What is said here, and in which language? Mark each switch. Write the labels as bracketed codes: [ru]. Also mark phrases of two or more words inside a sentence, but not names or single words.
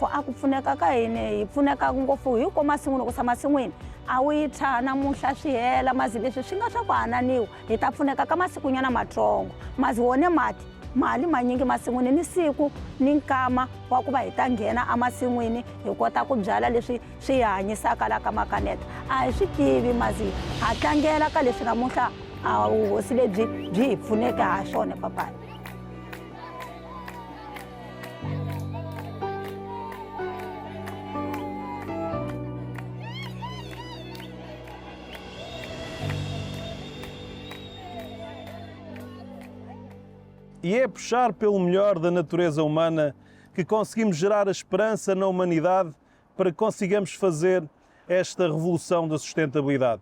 [ts] a ku pfuneka ka hina hi pfuneka ngopfu hi ko masin'wini loko sa masin'wini a wu yi thya namuntlha swi hela mazi leswi swi nga swa ku hananiwa hi ta pfuneka ka masikunyana matsongo mazi wone mali manyingi masin'wini ni siku ni nkama wa ku va hi ta nghena emasin'wini hi kota ku byala leswi swi hi hanyisaka la ka Makaneta a hi swi tivi mazi ha tlangela ka leswi namuntlha a vuhosi lebyi byi hi pfuneke ha swona papaya. [pt] E é puxar pelo melhor da natureza humana que conseguimos gerar a esperança na humanidade para que consigamos fazer esta revolução da sustentabilidade.